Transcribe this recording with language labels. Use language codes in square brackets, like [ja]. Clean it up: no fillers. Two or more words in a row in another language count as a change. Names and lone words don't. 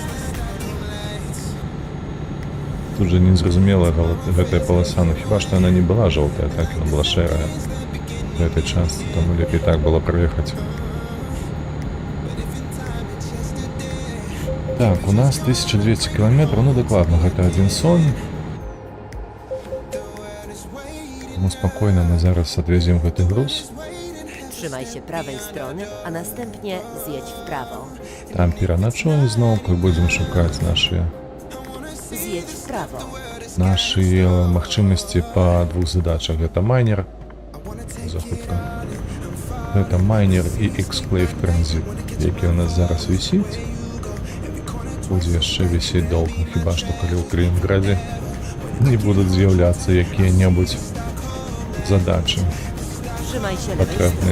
[be] Тут же незразумела гэтая паласа, ну хіба што яна не была жоўтая, так яна была шэрая [ru] в этой [be] частцы, таму лепей так было праехаць. Так, у нас 1200 километров, ну дакладна, гэта адзін сон. Ну спокойно мы зараз адвезем гэты груз. [pl] Trzymaj się prawej strony, a następnie zjedź w prawo. [be] Там пераначуем зноўку і будзем шукаць [pl] Zjedź w prawo. [be] нашы магчымасці па двух задачах. Гэта майнер, захутка. Гэта майнер і Exclave Transit, які у нас зараз вісіць. Будзе яшчэ вісець доўга, хіба што калі ў Калінінградзе не будуць з'яўляцца якія-небудзь задачы [pl] Trzymaj się lewej [be] патрэбныя